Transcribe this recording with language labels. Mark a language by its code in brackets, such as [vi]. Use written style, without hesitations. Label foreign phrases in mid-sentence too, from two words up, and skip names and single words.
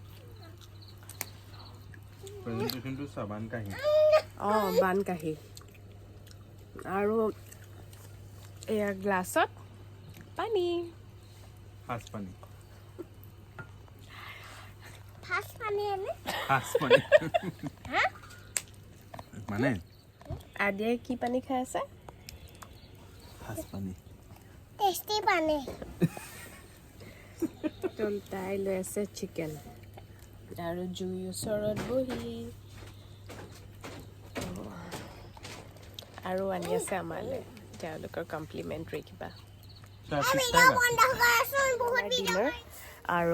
[as] প্ৰেজেণ্টেশ্যনটো চাবান কাহি বান কাহি আৰু এয়া গ্লাছত পানী ফাঁচ পানী [hi] फास्ट पानी है ना [as] ফাঁচ পানী মানে আদিয়ে কি পানী খাই আছে ফাঁচ পানী [hi] टेस्टी पानी [as] তাই লৈ আছে চিকেন আৰু জুই ওচৰত বহি আৰু আনি আছে আমালৈ তেওঁলোকৰ কমপ্লিমেণ্টাৰী কিবা ডিনাৰ আৰু